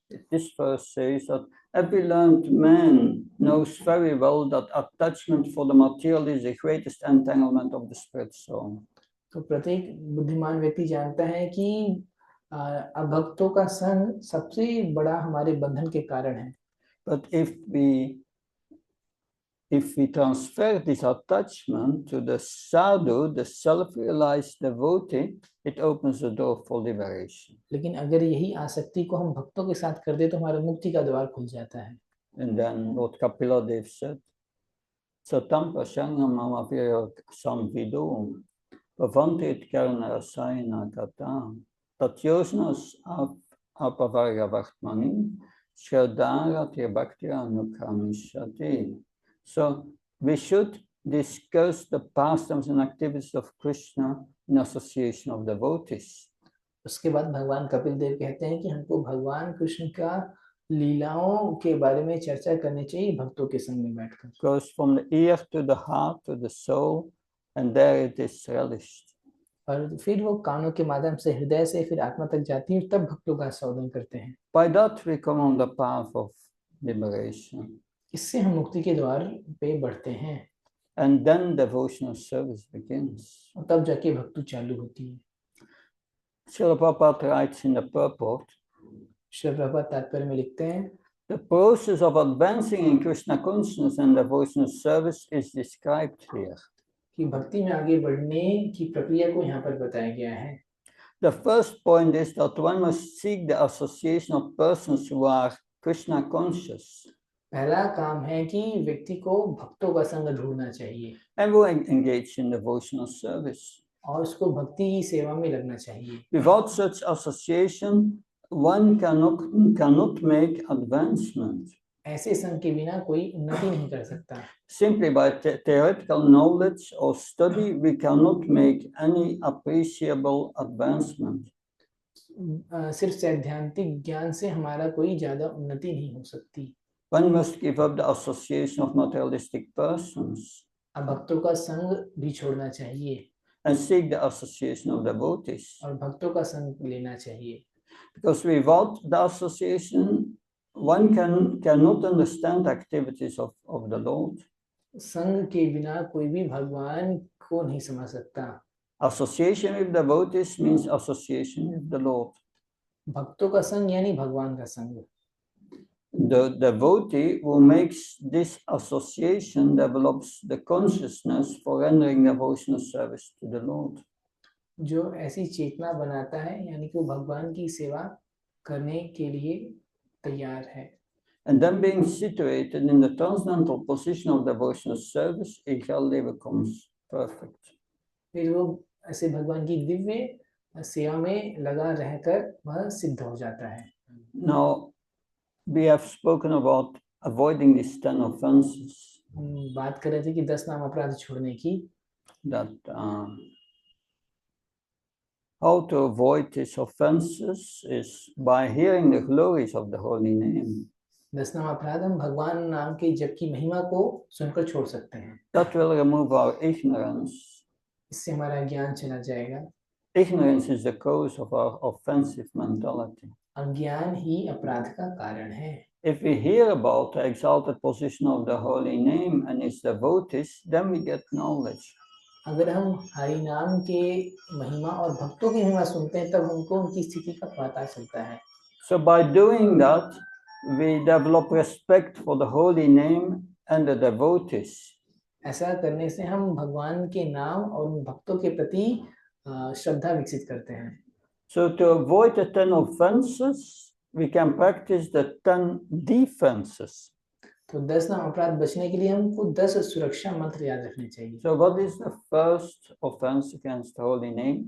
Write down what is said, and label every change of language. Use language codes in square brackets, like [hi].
[en] This verse says that every learned man knows very well that attachment for the material is the greatest entanglement of the spirit soul. [hi] तो प्रत्येक बुद्धिमान व्यक्ति जानता है कि अभक्तों का संग सबसे बड़ा हमारे बंधन के कारण है. [en] But if we transfer this attachment to the sadhu, the self-realized devotee, it opens the door for liberation. [hi] लेकिन अगर यही आसक्ति को हम भक्तों के साथ कर दे तो हमारा मुक्ति का द्वार खुल जाता है. [en] And then what Kapila Dev said, [sa] Satam Pasangam Mama Virya Samvido, Bhavantit Karna Rasayana Kata, Tatyosnas Apavarya Vartmani, Shradara Tirabhaktya Anukramishati. [en] So we should discuss the pastimes and activities of Krishna in association of devotees. [hi] उसके बाद भगवान कपिल देव कहते हैं कि हमको भगवान कृष्ण का लीलाओं के बारे में चर्चा करनी चाहिए भक्तों के संग में बैठकर। [en] Goes from the ear to the heart to the soul, and there it is relished. [hi] और फिर वो कानों के माध्यम से हृदय से फिर आत्मा तक जाती है, तब भक्तों का आस्वादन करते हैं। [en] By that we come on the path of liberation. [hi] इससे हम मुक्ति के द्वार पे बढ़ते हैं। [en] And then devotional service begins. [hi] और तब जाके भक्ति चालू होती है। [en] Srila Prabhupada writes in the purport, [hi] Shri Prabhupada तात्पर्य में लिखते हैं, [en] the process of advancing in Krishna consciousness and devotional service is described here. [hi] कि भक्ति में आगे बढ़ने की प्रक्रिया को यहाँ पर बताया गया है। [en] The first point is that one must seek the association of persons who are Krishna conscious [hi] पहला काम है कि व्यक्ति को भक्तों का संग ढूंढना चाहिए [en] and who engage in devotional service. [hi] और उसको भक्ति की सेवा में लगना चाहिए। [en] Without such association, one cannot make advancement. [hi] ऐसे संग के बिना कोई उन्नति नहीं कर सकता। [en] Simply by theoretical knowledge or study, we cannot make any appreciable advancement. [hi] सिर्फ सैद्धांतिक ज्ञान से हमारा कोई ज्यादा उन्नति नहीं हो सकती। [en] One must give up the association of materialistic persons [hi] अब भक्तों का संग भी छोड़ना चाहिए [en] and seek the association of devotees. [hi] और भक्तों का संग लेना चाहिए। [en] Because without the association, one cannot understand activities of the Lord. [hi] संग के बिना कोई भी भगवान को नहीं समझ सकता। [en] Association with devotees means association with the Lord. [hi] भक्तों का संग यानी भगवान का संग। [en] The devotee who makes this association develops the consciousness for rendering devotional service to the Lord. [hi] जो ऐसी चेतना बनाता है यानी कि वो भगवान की सेवा करने के लिए तैयार है। [en] And then being situated in the transcendental position of devotional service, he gradually becomes perfect. [hi] फिर वो ऐसे भगवान की दिव्य सेवा में लगा रहकर वह सिद्ध हो जाता है। [en] Now, we have spoken about avoiding these 10 offenses. [hi] हम बात कर रहे थे कि 10 नाम अपराध छोड़ने की। [en] That how to avoid these offenses is by hearing the glories of the holy name. [hi] 10 नाम अपराध हम भगवान नाम के जप की महिमा को सुनकर छोड़ सकते हैं। [en] That will remove our ignorance. [hi] इससे हमारा ज्ञान चला जाएगा। [en] Ignorance is the cause of our offensive mentality. [hi] अज्ञान ही अपराध का कारण है। [en] If we hear about the exalted position of the holy name and its devotees, then we get knowledge. [hi] अगर हम हरि नाम के महिमा और भक्तों की महिमा सुनते हैं, तब हमको उनकी स्थिति का पता चलता है। [en] So by doing that, we develop respect for the holy name and the devotees. [hi] ऐसा करने से हम भगवान के नाम और उन भक्तों के प्रति श्रद्धा विकसित करते हैं। [en] So to avoid the 10 offenses, we can practice the 10 defenses. [hi] तो 10 नाम अपराध बचने के लिए हमको 10 सुरक्षा मंत्र याद रखने चाहिए। [en] So what is the first offense against the holy name?